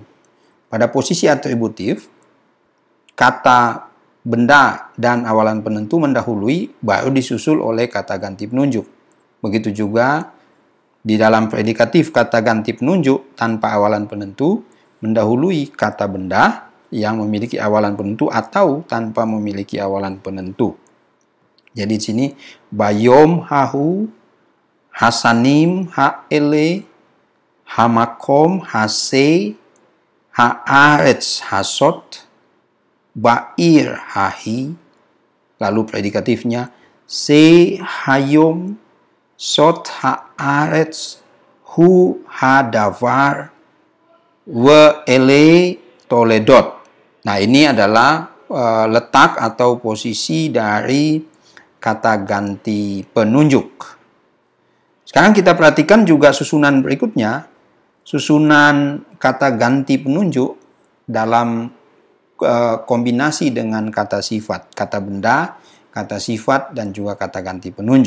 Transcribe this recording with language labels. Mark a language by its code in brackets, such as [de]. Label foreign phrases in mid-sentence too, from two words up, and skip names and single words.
[id] Pada posisi atributif, kata benda dan awalan penentu mendahului, baru disusul oleh kata ganti penunjuk. Begitu juga di dalam predikatif, kata ganti penunjuk tanpa awalan penentu mendahului kata benda yang memiliki awalan penentu atau tanpa memiliki awalan penentu. Jadi di sini [he] ביום ההוא, השנים האלה, המקום הזה, הארץ הזאת, בעיר ההיא, [id] lalu predikatifnya [he] זה היום, זאת הארץ, הוא הדבר, ואלה תולדות. [id] Nah, ini adalah letak atau posisi dari kata ganti penunjuk. Sekarang kita perhatikan juga susunan berikutnya. Susunan kata ganti penunjuk dalam kombinasi dengan kata sifat, kata benda, kata sifat, dan juga kata ganti penunjuk.